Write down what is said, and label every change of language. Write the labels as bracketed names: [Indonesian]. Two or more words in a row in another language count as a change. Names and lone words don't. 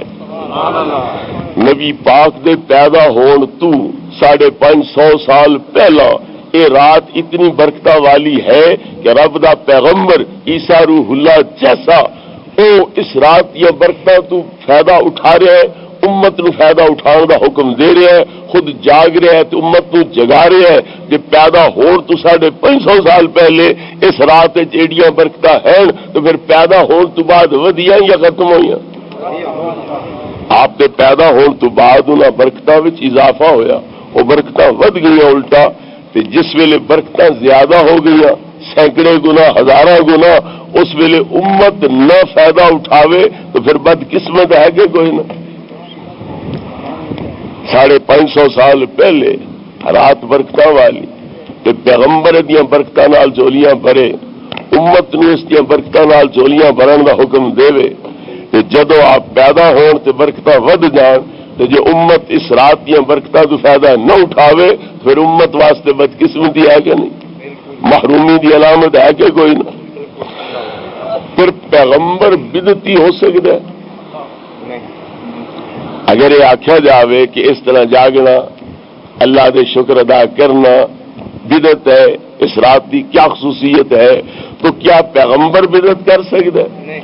[Punjabi] نبی پاک دے پیدا ہون تو 550 سال پہلا یہ رات اتنی برکتہ والی ہے کہ رب دا پیغمبر عیسیٰ روح اللہ جیسا او اس رات یا برکتہ تو فائدہ اٹھا رہا ہے، امت نو فائدہ اٹھانے دا حکم دے رہا ہے، خود جاگ رہا ہے تو امت نو جگا رہا ہے کہ پیدا ہون تو 550 سال پہلے اس رات ایڈیاں برکتہ ہیں، تو پھر پیدا ہون تو بعد ودیاں یا ختم ہوئیاں؟ آپ دے پیدا ہون تو بعد انہاں برکتاں وچ اضافہ ہویا، وہ برکتاں ود گئی الٹا، تے جس ویلے برکتاں زیادہ ہو گئی سینکڑے گنا ہزاراں گنا، اس ویلے امت نہ فائدہ اٹھاوے تو پھر بد قسمت ہے کہ کوئی نہ۔ 550 سال پہلے رات برکتاں والی تے پیغمبر دیاں برکتاں نال جولیاں بھرے، امت نو اس دیاں برکتاں نال جولیاں بھرن دا حکم دے کہ جدو آپ پیدا ہون تے برکتاں ود جان، تے جو امت اس رات دیاں برکتاں تو فائدہ نہ اٹھاوے پھر امت واسطے بدقسمتی ہے کہ نہیں، محرومی دی علامت ہے کہ کوئی نہ۔ [Urdu] پھر پیغمبر بدعتی ہو سکتا ہے؟ اگر یہ آخیا جاوے کہ اس طرح جاگنا، اللہ دے شکر ادا کرنا بدعت ہے، اس رات کی کیا خصوصیت ہے، تو کیا پیغمبر بدعت کر سکتا ہے؟